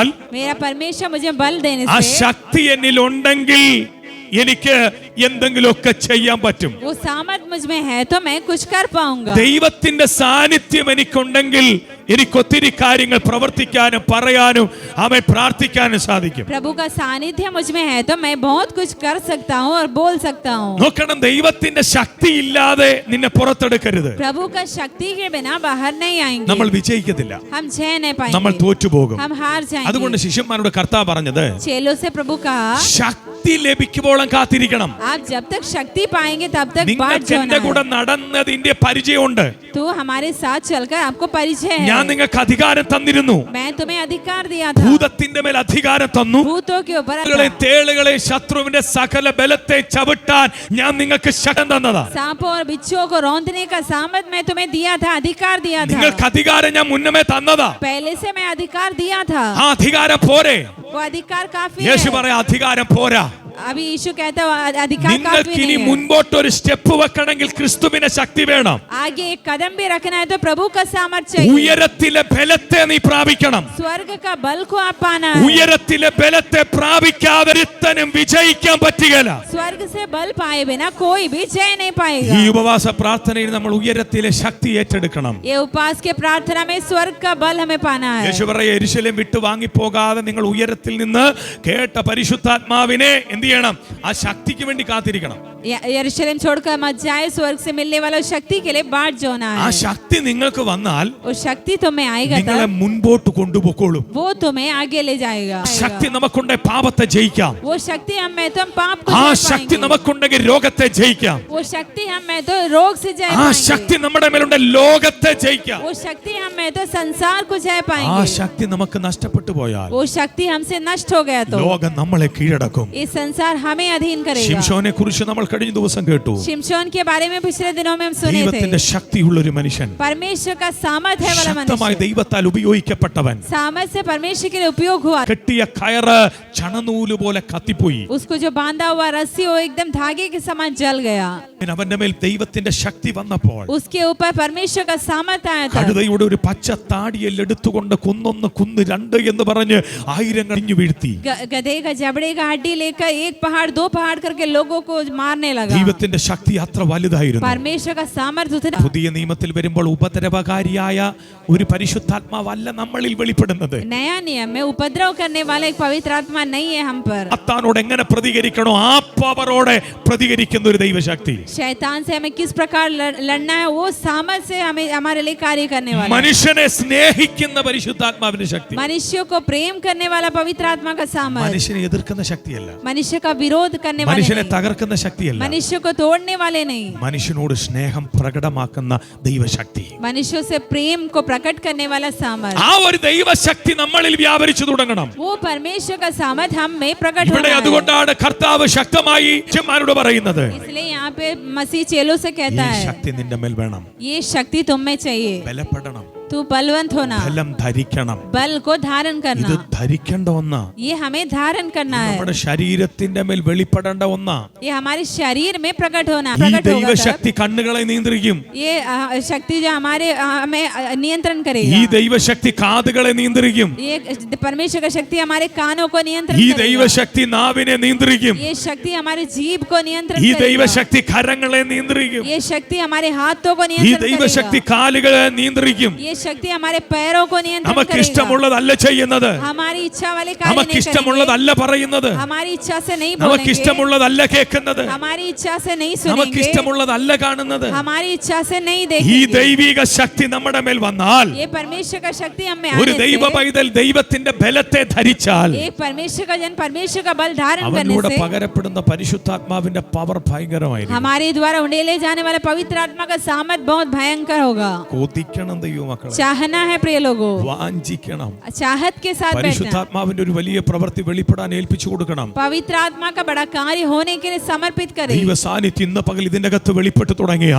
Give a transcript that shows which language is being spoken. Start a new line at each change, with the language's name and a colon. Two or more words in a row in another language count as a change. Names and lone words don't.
Hindi: मेरा परमेश्वर मुझे बल देने
Malayalam: ആ
Hindi: से,
Malayalam: ശക്തി എന്നിൽ ഉണ്ടെങ്കിൽ എനിക്ക് എന്തെങ്കിലുമൊക്കെ ചെയ്യാൻ പറ്റും.
Hindi: वो सामर्थ मुझ में है तो मैं कुछ कर पाऊंगा।
Malayalam: ദൈവത്തിന്റെ സാന്നിധ്യം എനിക്കുണ്ടെങ്കിൽ എനിക്ക് ഒത്തിരി കാര്യങ്ങൾ പ്രവർത്തിക്കാനും പറയാനും അവൻ പ്രാർത്ഥിക്കാനും സാധിക്കും.
Hindi: प्रभु का सानिध्य मुझ में है तो मैं बहुत कुछ कर सकता हूँ और बोल सकता हूँ।
Malayalam: നോക്കണം, ദൈവത്തിന്റെ ശക്തി ഇല്ലാതെ നിന്നെ പുറത്തെടുക്കരുത്.
Hindi: प्रभु का शक्ति के बिना बाहर नहीं आएंगे,
Malayalam: നമ്മൾ വിജയിക്കത്തില്ല,
Hindi: हम जय नहीं
Malayalam: നമ്മൾ
Hindi: पाएंगे,
Malayalam: തോറ്റുപോകും.
Hindi: हम हार
Malayalam: അതുകൊണ്ട്
Hindi: जाएंगे।
Malayalam: ശിഷ്യന്മാരോട് കർത്താവ് പറഞ്ഞത്,
Hindi: चेलों से प्रभु कहा,
Malayalam: ശക്തി ലഭിക്കുമ്പോഴും കാത്തിരിക്കണം.
Hindi: आप जब तक शक्ति पाएंगे तब तक बाट
Malayalam: നിങ്ങൾക്ക്
Hindi: जोना
Malayalam: എന്റെ കൂടെ
Hindi: है।
Malayalam: നടന്നതിന്റെ പരിചയമുണ്ട്.
Hindi: तो हमारे साथ चलकर आपको परिचय
Malayalam: ഞാൻ
Hindi: है।
Malayalam: നിങ്ങൾക്ക് അധികാരം തന്നിരുന്നു.
Hindi: मैं तुम्हें अधिकार दिया था,
Malayalam: ഭൂതത്തിന്റെ മേൽ അധികാരം തന്നു.
Hindi: भूतों के ऊपर
Malayalam: തേളുകളെ ശത്രുവിന്റെ സകല ബലത്തെ ചവിട്ടാൻ ഞാൻ നിങ്ങൾക്ക് ശക്തി തന്നതാ.
Hindi: सांपों और बिच्छुओं को रौंदने का सामर्थ मैं तुम्हें दिया था, अधिकार दिया था।
Malayalam: നിങ്ങൾക്ക് അധികാരം ഞാൻ മുന്നമേ തന്നതാ.
Hindi: पहले से मैं अधिकार दिया था।
Malayalam: ആ അധികാരം പോരെ?
Hindi: वो अधिकार काफी
Malayalam: യേശു
Hindi: है।
Malayalam: പറയാ, അധികാരം പോരാ.
Hindi: अभी यीशु कहता है अधिकार काफी
Malayalam: നിങ്ങൾക്ക് ഇനി
Hindi: नहीं है।
Malayalam: മുൻപോട്ട് ഒരു സ്റ്റെപ്പ് വെക്കണമെങ്കിൽ ക്രിസ്തുവിന്റെ ശക്തി വേണം.
Hindi: आगे एक कदम भी रखना है तो प्रभु का सामर्थ्य चाहिए।
Malayalam: ഉയരത്തിലെ ബലത്തെ നീ പ്രാപിക്കണം.
Hindi: स्वर्ग का बल को आप पाना है।
Malayalam: ഉയരത്തിലെ ബലത്തെ പ്രാപിക്കാതൊരുത്തനും വിജയിക്കാൻ പറ്റുകയില്ല.
Hindi: स्वर्ग से बल पाए बिना कोई भी जय नहीं पाएगा।
Malayalam: ഈ ഉപവാസ പ്രാർത്ഥനയിൽ നമ്മൾ ഉയരത്തിലെ ശക്തി ഏറ്റെടുക്കണം.
Hindi: ये उपवास के प्रार्थना में स्वर्ग का बल हमें पाना है।
Malayalam: യേശു പറയ യെരൂശലേം വിട്ടു വാങ്ങിപ്പോകാതെ നിങ്ങൾ ഉയരത്തിൽ നിന്ന് കേട്ട പരിശുദ്ധാത്മാവിനെ എന്ത് ചെയ്യണം? ആ ശക്തിക്ക് വേണ്ടി കാത്തിരിക്കണം.
Hindi: यरूशलेम छोड़कर मत जाए, स्वर्ग से मिलने वाला शक्ति के लिए बाट जोना
Malayalam: ആ
Hindi: है।
Malayalam: ശക്തി നിങ്ങൾക്ക് വന്നാൽ
Hindi: वो शक्ति तुम्हें आएगा
Malayalam: നിങ്ങളെ
Hindi: तब
Malayalam: മുൻപോട്ട് കൊണ്ടുപോയിക്കോളും.
Hindi: वो तुम्हें आगे ले जाएगा।
Malayalam: ശക്തി നമുക്കുണ്ടെ പാപത്തെ ജയിക്കാം.
Hindi: वो शक्ति हम में तो हम पाप को
Malayalam: ആ
Hindi: जय
Malayalam: ശക്തി
Hindi: पाएंगे।
Malayalam: നമുക്കുണ്ടെങ്കിൽ രോഗത്തെ ജയിക്കാം.
Hindi: वो शक्ति हम में तो रोग से जय
Malayalam: ആ ശക്തി
Hindi: पाएंगे।
Malayalam: നമ്മുടെ മേലുണ്ട് ലോകത്തെ ജയിക്കാം.
Hindi: वो शक्ति हम में तो संसार को जय
Malayalam: ആ
Hindi: पाएंगे।
Malayalam: ശക്തി നമുക്ക് നഷ്ടപ്പെട്ടു പോയാൽ
Hindi: वो शक्ति हमसे नष्ट हो गया तो
Malayalam: ലോകം നമ്മളെ കീഴടക്കും.
Hindi: ये संसार हमें अधीन करेगा।
Malayalam: ശിംശോനെ കുറിച്ച് നമ്മൾ കഴിഞ്ഞ ദിവസം കേട്ടു.
Hindi: शिमशोन के बारे में पिछले दिनों में हम सुने
Malayalam: ദൈവത്തിന്റെ
Hindi: थे।
Malayalam: ശക്തിയുള്ള ഒരു മനുഷ്യൻ,
Hindi: परमेश्वर का सामर्थ्य है वाला
Malayalam: ശക്തമായി
Hindi: मनुष्य,
Malayalam: ദൈവത്താൽ ഉപയോഗിക്കപ്പെട്ടവൻ.
Hindi: सामर्थ्य से परमेश्वर के लिए उपयोग हुआ।
Malayalam: കെട്ടിയ കയറ് ചണനൂല് പോലെ കത്തിപ്പോയി.
Hindi: उसको जो बांधा हुआ रस्सी वो एकदम धागे के समान जल गया।
Malayalam: അവന്റെ മേൽ ദൈവത്തിന്റെ ശക്തി വന്നപ്പോൾ
Hindi: उसके ऊपर परमेश्वर का सामर्थ्य आया था।
Malayalam: കഴുതയുടെ ഒരു പച്ച താടിയിൽ എടുത്തുകൊണ്ട് കുന്നൊന്ന് കുന്ന് രണ്ട് എന്ന് പറഞ്ഞ് ആയിരങ്ങൾ ഇഞ്ഞു വീഴ്ത്തി.
Hindi: गधे का जबड़े का हड्डी लेकर एक पहाड़ दो पहाड़ करके लोगों को मारने लगा।
Malayalam: ദൈവത്തിന്റെ ശക്തി അത്ര വലുതായിരുന്നു.
Hindi: परमेश्वर का सामर्थ्य उतना।
Malayalam: പുതിയ നിയമത്തിൽ വരുമ്പോൾ ഉപദ്രവകാരിയായ ഒരു പരിശുദ്ധാത്മാവല്ല നമ്മളിൽ വെളിപ്പെടുന്നത്.
Hindi: नया नियम में उपद्रव करने वाला एक पवित्र आत्मा नहीं है हम पर।
Malayalam: അത്താനോട് എങ്ങനെ പ്രതികരിക്കണോ ആ പവറോടെ പ്രതികരിക്കുന്ന ഒരു ദൈവശക്തി.
Hindi: शैतान से हमें किस प्रकार लड़ना है वो सामर्थ्य से हमें हमारे लिए कार्य करने वाला है।
Malayalam: മനുഷ്യനെ സ്നേഹിക്കുന്ന പരിശുദ്ധാത്മാവിന്റെ ശക്തി.
Hindi: मनुष्यों को प्रेम करने वाला पवित्र आत्मा का सामर्थ्य।
Malayalam: മനുഷ്യനെ എതിർക്കുന്ന ശക്തിയല്ല.
Hindi: मनुष्य का विरोध करने वाले
Malayalam: മനുഷ്യനെ
Hindi: नहीं।
Malayalam: തകർക്കുന്ന ശക്തിയല്ല.
Hindi: मनुष्य को तोड़ने वाले नहीं।
Malayalam: മനുഷ്യനോട് സ്നേഹം പ്രകടമാക്കുന്ന ദൈവശക്തി.
Hindi: मनुष्यों से प्रेम को प्रकट करने वाला सामर्थ्य।
Malayalam: ആ ഒരു ദൈവശക്തി നമ്മളിൽ വ്യാപരിച്ചു തുടങ്ങണം.
Hindi: वो परमेश्वर का सामर्थ्य हम में प्रकट
Malayalam: ഇവിടെ
Hindi: होना है।
Malayalam: അതുകൊണ്ടാണ് കർത്താവ് ശക്തമായി ശിഷ്യന്മാരോട് പറയുന്നത്,
Hindi: इसलिए यहाँ पे मसीह चेलों से
Malayalam: ഈ
Hindi: कहता है
Malayalam: ശക്തി നിന്റെ മേൽ വേണം.
Hindi: ये शक्ति तुम में चाहिए।
Malayalam: ബലപ്പെടണം,
Hindi: तू बलवंत होना,
Malayalam: ബലം ധരിക്കണം.
Hindi: बल को धारण
Malayalam: ഇത്
Hindi: करना,
Malayalam: ധരിക്കേണ്ട ഒന്നാ.
Hindi: ये हमें धारण करना है।
Malayalam: നമ്മുടെ ശരീരത്തിന്റെ മേൽ വെളിപ്പെടേണ്ട ഒന്നാ.
Hindi: ये हमारे शरीर में प्रकट होना
Malayalam: ഈ
Hindi: प्रकट होगा तब।
Malayalam: ദൈവശക്തി കണ്ണുകളെ നിയന്ത്രിക്കും.
Hindi: ये शक्ति जो हमारे हमें नियंत्रण
Malayalam: ഈ
Hindi: करेगा।
Malayalam: ദൈവശക്തി കാതുകളെ നിയന്ത്രിക്കും.
Hindi: ये परमेश्वर का शक्ति हमारे कानों को नियंत्रण
Malayalam: ഈ
Hindi: करेगा।
Malayalam: ദൈവശക്തി നാവിനെ നിയന്ത്രിക്കും.
Hindi: ये शक्ति हमारे जीभ को नियंत्रण
Malayalam: ഈ
Hindi: करेगा।
Malayalam: ദൈവശക്തി കരങ്ങളെ നിയന്ത്രിക്കും.
Hindi: ये शक्ति हमारे हाथों को
Malayalam: ഈ
Hindi: नियंत्रण
Malayalam: ദൈവശക്തി
Hindi: करेगा।
Malayalam: കാലുകളെ നിയന്ത്രിക്കും.
Hindi: ये शक्ति हमारे पैरों को नियंत्रण
Malayalam: നമുക്ക്
Hindi: करेगा।
Malayalam: ഇഷ്ടമുള്ളതല്ല ചെയ്യുന്നത്.
Hindi: हमारी इच्छा वाले कार्य
Malayalam: നമുക്ക്
Hindi: नहीं करेंगे।
Malayalam: ഇഷ്ടമുള്ളതല്ല പറയുന്നത്.
Hindi: हमारी इच्छा से नहीं
Malayalam: നമുക്ക്
Hindi: बोलेंगे।
Malayalam: ഇഷ്ടമുള്ളതല്ല കേൾക്കുന്നത്.
Hindi: हमारी इच्छा से नहीं
Malayalam: നമുക്ക്
Hindi: सुनेंगे।
Malayalam: ഇഷ്ടമുള്ളതല്ല കാണുന്നത്.
Hindi: हमारी इच्छा से नहीं
Malayalam: ഈ
Hindi: देखेंगे।
Malayalam: ദൈവിക ശക്തി നമ്മുടെ മേൽ വന്നാൽ,
Hindi: ये परमेश्वर का शक्ति हम में
Malayalam: ഒരു
Hindi: आने
Malayalam: ദൈവ
Hindi: से,
Malayalam: പൈതൽ ദൈവത്തിന്റെ ബലത്തെ ധരിച്ചാൽ
Hindi: एक परमेश्वर का जन परमेश्वर का बल धारण करने
Malayalam: അവനിലൂടെ
Hindi: से
Malayalam: പകരപ്പെടുന്ന പരിശുദ്ധാത്മാവിന്റെ പവർ ഭയങ്കരമായിരിക്കും.
Hindi: हमारे द्वारा उंडेले जाने वाला पवित्र आत्मा का सामर्थ बहुत भयंकर होगा।
Malayalam: കൊതിക്കണം ദൈവമക്കളെ,
Hindi: चाहना है प्रिय लोगों,
Malayalam: വാഞ്ചിക്കണം.
Hindi: चाहत के साथ बैठना।
Malayalam: പരിശുദ്ധാത്മാവിന്റെ ഒരു വലിയ പ്രവൃത്തി വെളിപ്പെടാൻ ഏൽപ്പിച്ചു കൊടുക്കണം.
Hindi: पवित्र आत्मा का बड़ा कार्य होने के लिए समर्पित करें।
Malayalam: ദൈവ സാന്നിധ്യം ഇന്ന് പകൽ ഇതിന്റെ അകത്ത് വെളിപ്പെട്ടു തുടങ്ങിയാൽ